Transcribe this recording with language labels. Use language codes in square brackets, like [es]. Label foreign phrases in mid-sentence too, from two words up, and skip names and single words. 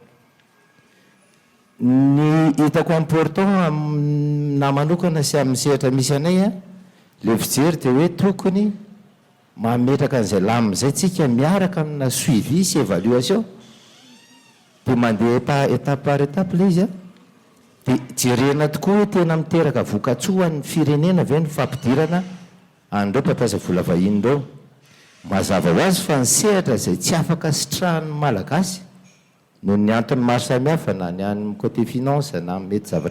[mg] ny hitako important na manokana sy amin'ny sehatra misy anay a le fijery dia hoe tokony mametraka an'izay lamina zay tsika miaraka amina suivi sy évaluation dia mandeha [fr] étape par étape [mg] le izy a dia jerena tokoa hoe tena miteraka vokatsoa ny firenena ve ny fampidirana an'ireo mpampiasa vola vahiny ireo mazava ho azy fa ny sehatra zay tsy afaka sitrahan'ny malagasy no ny antony maro samihafa na ny amin'ny [fr] côté finance [mg] na mety zavatra